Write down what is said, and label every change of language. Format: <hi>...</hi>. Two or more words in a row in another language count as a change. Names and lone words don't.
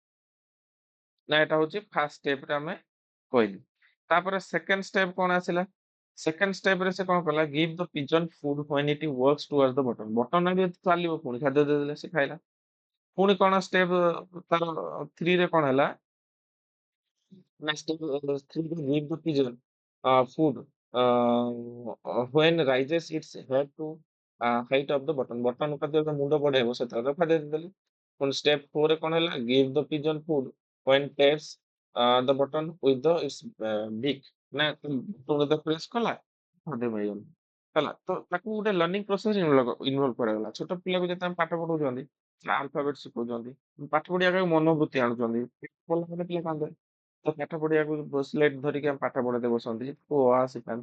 <or>ନା ଏଟା ହଉଛି</or> <en>first step</en> <or>ଆମେ କହିଲି ତାପରେ</or> <en>second step</en> <or>କଣ ଆସିଲା</or> <en>second step</en> <or>ସେ କଣ କଲା</or> <en>give the pigeon food when it works toward the button button</en> <or>ଆଡେ ଚାଲିବ ପୁଣି ଖାଦ୍ୟ ଦେଇଦେଲେ ସେ ଖାଇଲା ପୁଣି କଣ ଷ୍ଟେପ ତାର 3 ରେ କଣ ହେଲା ନା ଷ୍ଟେପ 3 ରେ</or> <en>give the pigeon food when rises its head to height of the button button</en> <or>ଉପରେ ଯେତେବେଳେ ମୁଣ୍ଡ ବଢେଇବ ସେତେବେଳେ ଖାଦ୍ୟ ଦେଇଦେଲେ ପୁଣି ଷ୍ଟେପ 4 ରେ କଣ ହେଲା</or> <en>give the pigeon food when taps the button with the its beak</en> <or>ନା ତୁମେ ତ ପ୍ରେସ୍ କଲା ଖାଦ୍ୟ ମିଳିଗଲା ହେଲା ତ ତାକୁ ଗୋଟେ</or> <en>learning process involve</en> <or>କରାଗଲା ଛୋଟ ପିଲାକୁ ଯେତେ ଆମେ ପାଠ ପଢଉଛନ୍ତି ଆଲଫାବେଟ ଶିଖଉଛନ୍ତି ପାଠ ପଢିବାକୁ ମନୋବୃତ୍ତି ଆଣୁଛନ୍ତି ପିଲା କାନ୍ଦେ ତ ପାଠ ପଢିବାକୁ ସ୍ଲେଟ ଧରିକି ଆମେ ପାଠ ପଢାতে ବସନ୍ତି ଓ ଆ ଶିଖାନ୍ତି</or>